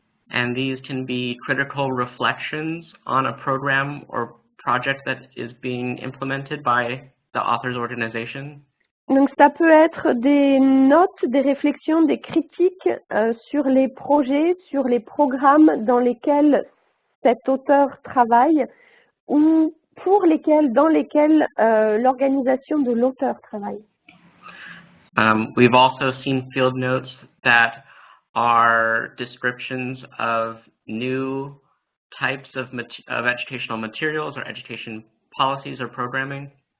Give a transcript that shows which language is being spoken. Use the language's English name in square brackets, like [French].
[English] And these can be critical reflections on a program or project that is being implemented by the author's organization. [French] Donc, ça peut être des notes, des réflexions, des critiques sur les projets, sur les programmes dans lesquels cet auteur travaille ou dans lesquels l'organisation de l'auteur travaille. [English] We've also seen field notes that are descriptions of new types of educational materials or education policies or programming.